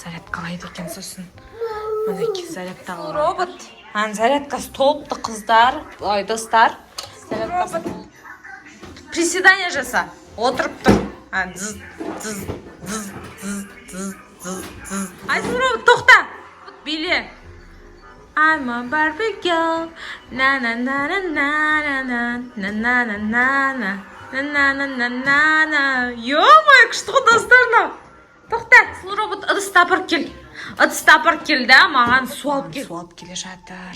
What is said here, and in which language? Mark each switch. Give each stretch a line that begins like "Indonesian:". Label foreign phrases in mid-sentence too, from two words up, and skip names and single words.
Kazakh: Зарядкалайды екен сосын. Мінеки зарядтағы робот. Зарядкасы толыпты, қыздар. Ой, достар. Робот. Приседание жаса. Отырып тұр. Айсұлу робот, тоқта. Биле.
English: I'm a Barbie girl. Na na na na na na na na na na na na na на на на.
Kazakh: Ё-моё, күшті ғой, достар. Тоқта, Айсұлу робот, ыдысты апарып кел. Ыдысты апарып кел да, маған су алып келе жатыр.